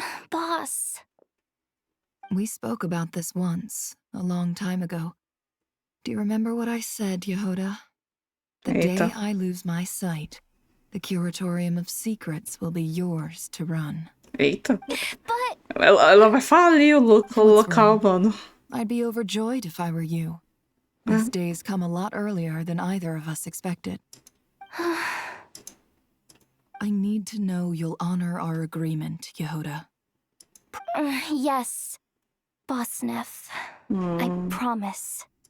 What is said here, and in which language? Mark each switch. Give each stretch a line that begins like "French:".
English: Boss. We spoke about this once, a long time ago. Do you remember what I said, Yehoda? The day I lose my sight, the Curatorium of Secrets will be yours to run.
Portuguese: Eita. Ela vai falir o local, mano.
English: I'd be overjoyed if I were you. This day's come a lot earlier than either of us expected. I need to know you'll honor our agreement, Yehoda. Yes, Boss Neff. I promise.